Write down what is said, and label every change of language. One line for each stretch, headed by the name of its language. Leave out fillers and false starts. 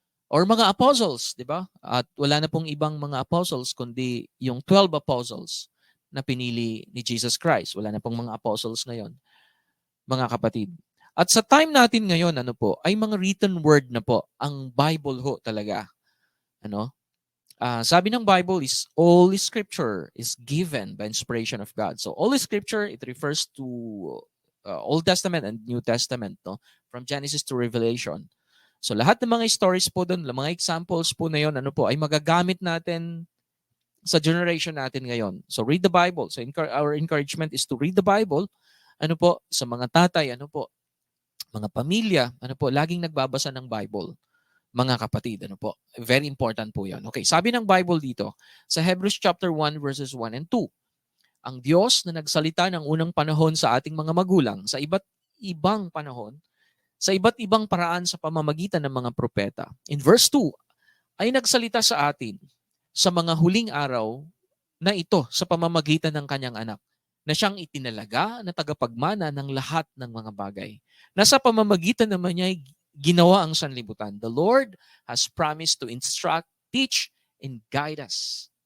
Filipino: Or mga apostles, di ba? At wala na pong ibang mga apostles kundi yung 12 apostles na pinili ni Jesus Christ. Wala na pong mga apostles ngayon, mga kapatid. At sa time natin ngayon, ay mga written word na po. Ang Bible ho talaga.
English: Sabi ng Bible is, all scripture is given by inspiration of God. So all scripture, it refers to Old Testament and New Testament, no? From Genesis to Revelation.
Filipino: So lahat ng mga stories po doon, mga examples po na yun, ay magagamit natin sa generation natin ngayon.
English: So read the Bible. So our encouragement is to read the Bible.
Filipino: Sa mga tatay, mga pamilya, laging nagbabasa ng Bible. Mga kapatid, very important po yan. Okay, sabi ng Bible dito, sa Hebrews chapter 1 verses 1 and 2, ang Diyos na nagsalita ng unang panahon sa ating mga magulang, sa iba't ibang panahon, sa iba't ibang paraan sa pamamagitan ng mga propeta. In verse 2, ay nagsalita sa atin sa mga huling araw na ito sa pamamagitan ng kanyang anak, na siyang itinalaga na tagapagmana ng lahat ng mga bagay. Nasa pamamagitan naman niya ay ginawa ang sanlibutan.
English: The Lord has promised to instruct, teach, and guide us.